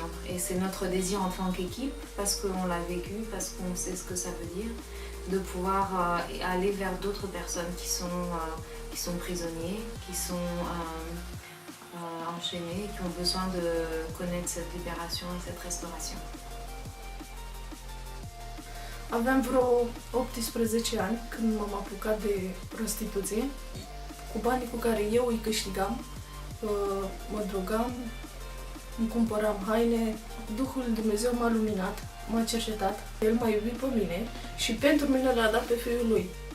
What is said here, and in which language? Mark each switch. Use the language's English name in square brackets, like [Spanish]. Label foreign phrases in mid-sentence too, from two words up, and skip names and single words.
[French] Et c'est notre désir en tant qu'équipe, parce qu'on l'a vécu, parce qu'on sait ce que ça veut dire, de pouvoir aller vers d'autres personnes qui sont prisonniers, qui sont enchaînés, qui ont besoin de connaître cette libération et cette restauration. [Romanian] Aveam vreo 18 ani când m-am apucat de prostituție. Cu banii cu care eu îi câștigam, mă drogam, îmi cumpăram haine. Duhul lui Dumnezeu m-a luminat, m-a cercetat. El m-a iubit pe mine și pentru mine l-a dat pe Fiul Lui.